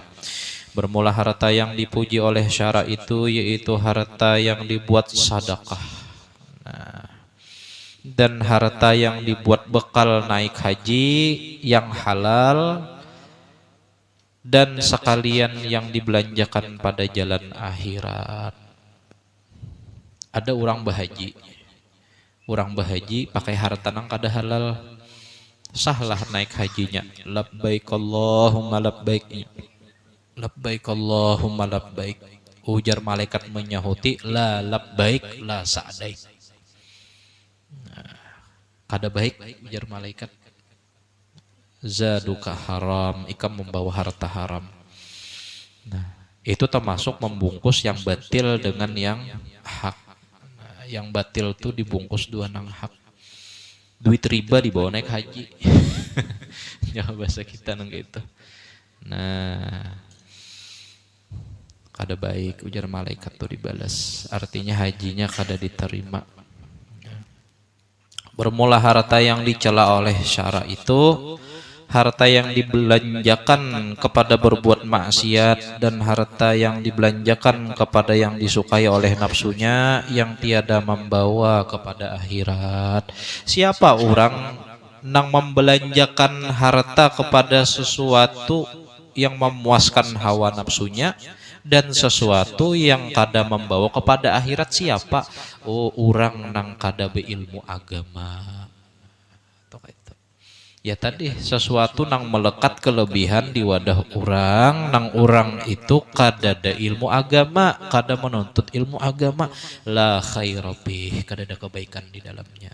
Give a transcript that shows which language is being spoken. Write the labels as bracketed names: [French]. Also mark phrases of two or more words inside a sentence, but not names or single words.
[Indonesian] Bermula harta yang dipuji oleh syara itu yaitu harta yang dibuat sedekah. Nah, dan harta yang dibuat bekal naik haji yang halal, dan sekalian yang dibelanjakan pada jalan akhirat. [Banjar] Ada orang bahaji pakai harta nang kada halal, sahlah naik hajinya. [Arabic] Labbaik Allahumma labbaik, labbaik Allahumma labbaik. [Banjar] Ujar malaikat menyahuti, [Arabic] la labbaik la sa'daik. [Banjar] Nah, kada baik, ujar malaikat. [Arabic] Zaduka haram, [Banjar] ikam membawa harta haram. [Indonesian] Nah, itu termasuk membungkus yang batil dengan yang hak. [Banjar] Nah, yang batil itu dibungkus dua nang hak. Duit riba dibawa naik haji. Ya bahasa kita nang gitu. Nah, kada baik, ujar malaikat tuh dibalas. Artinya hajinya kada diterima. [Indonesian] Bermula harta yang dicela oleh syara itu harta yang dibelanjakan kepada berbuat maksiat, dan harta yang dibelanjakan kepada yang disukai oleh nafsunya yang tiada membawa kepada akhirat. [Banjar] Siapa orang nang membelanjakan harta kepada sesuatu yang memuaskan hawa nafsunya dan sesuatu yang kada membawa kepada akhirat? Siapa? Orang nang kada beilmu agama. Ya tadi, sesuatu nang melekat kelebihan di wadah orang, nang orang itu kada ada ilmu agama, kada menuntut ilmu agama, [Arabic] la khairabih, [Banjar] kada ada kebaikan di dalamnya.